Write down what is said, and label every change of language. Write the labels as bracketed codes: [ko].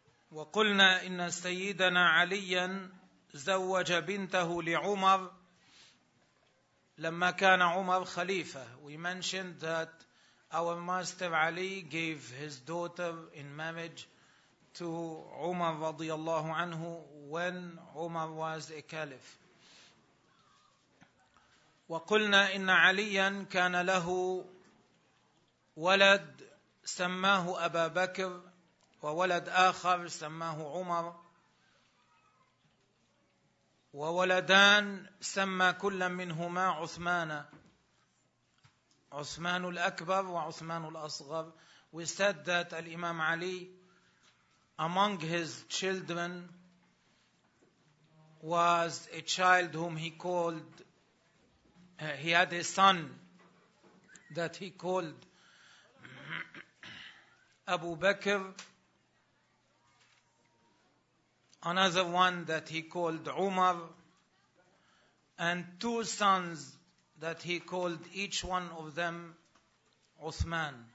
[ar] وقلنا إن سيدنا عليا زوج بنته لعمر لما كان عمر خليفة. [en] We mentioned that our master Ali gave his daughter in marriage to [ar] عمر رضي الله عنه [en] when عمر was a caliph. [ar] وقلنا إن عليا كان له ولد سماه أبا بكر وولد آخر سماه عمر وولدان سمى كل منهما عثمان، عثمان الأكبر وعثمان الأصغر. [en] We said that الإمام علي among his children was a child whom he called, he had a son that he called أبو بكر, another one that he called Umar, and two sons that he called each one of them Uthman.